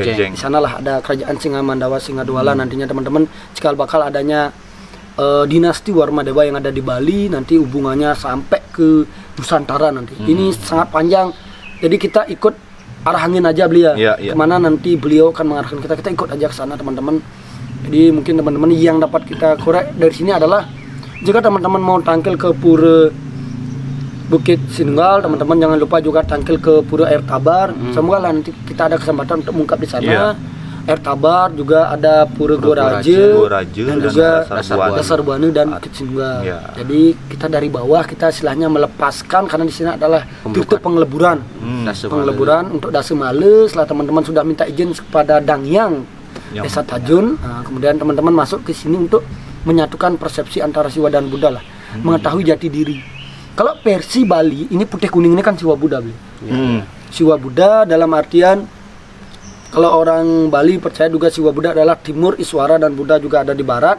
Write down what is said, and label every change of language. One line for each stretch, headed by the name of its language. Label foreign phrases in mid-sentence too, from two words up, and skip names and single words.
Indonesian: Di sanalah ada kerajaan Singa Mandawa, Singa Duala. Nantinya teman-teman cikal bakal adanya dinasti Warmadewa yang ada di Bali, nanti hubungannya sampai ke Nusantara nanti. Ini sangat panjang. Jadi kita ikut arah angin aja beliau. Kemana nanti beliau akan mengarahkan kita ikut aja ke sana teman-teman. Jadi mungkin teman-teman yang dapat kita korek dari sini adalah, jika teman-teman mau tangkil ke pura Bukit Sinunggal, teman-teman jangan lupa juga tangkil ke pura Air Tabar. Semoga lah nanti kita ada kesempatan untuk mengungkap di sana. Air Tabar juga ada pura Goraje dan juga Dasar Buana dan Bukit Sinunggal. Jadi kita dari bawah kita istilahnya melepaskan, karena di sini adalah tutup pengeleburan. Pengeleburan untuk Dasa Male. Setelah teman-teman sudah minta izin kepada Dangyang Desa Tajun, kemudian teman-teman masuk ke sini untuk menyatukan persepsi antara Siwa dan Buddha lah, mengetahui jati diri. Kalau versi Bali ini putih kuning ini kan Siwa Buddha beli. Siwa Buddha dalam artian, kalau orang Bali percaya juga Siwa Buddha adalah timur Iswara dan Buddha juga ada di barat.